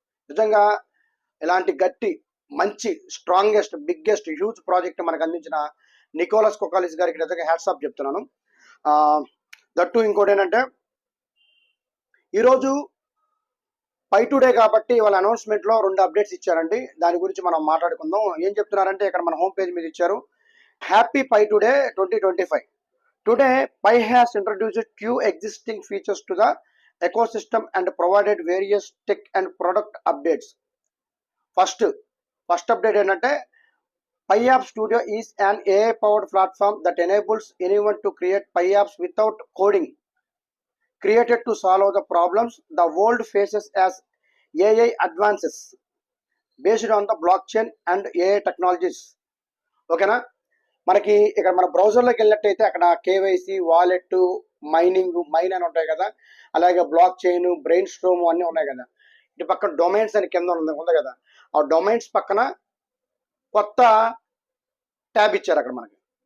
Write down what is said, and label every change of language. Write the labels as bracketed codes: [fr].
[te] నిజంగా ఇలాంటి గట్టి మంచి స్ట్రాంగెస్ట్ బిగ్గెస్ట్ హ్యూజ్ ప్రాజెక్ట్ మనకు అందించిన నికోలస్ కొకాలిస్ గారికి నిజంగా హ్యాట్స్ ఆఫ్ చెప్తున్నాను. దట్టు ఇంకోటి ఏంటంటే ఈరోజు పై టుడే కాబట్టి వాళ్ళ అనౌన్స్మెంట్ లో 2 అప్డేట్స్ ఇచ్చారండి. దాని గురించి మనం మాట్లాడుకుందాం. ఏం చెప్తున్నారంటే ఇక్కడ మన హోమ్ పేజ్ మీద ఇచ్చారు, happy pi today 2025. [en] Today Pi has introduced few existing features to the ecosystem and provided various tech and product updates. [te] First update ఏంటంటే [en] Pi App Studio is an AI powered platform that enables anyone to create Pi apps without coding, created to solve the problems the world faces as AI advances based on the blockchain and AI technologies. [te] ఓకేనా, మనకి ఇక్కడ మన బ్రౌజర్లోకి వెళ్ళినట్టయితే అక్కడ KYC, wallet, mine అని ఉంటాయి కదా, అలాగే బ్లాక్ చైన్, బ్రెయిన్ స్ట్రోమ్ అన్నీ ఉన్నాయి కదా. ఇటు పక్కన డొమైన్స్ అని కింద ఉంది కదా, ఆ డొమైన్స్ పక్కన కొత్త ట్యాబ్ ఇచ్చారు అక్కడ మనకి.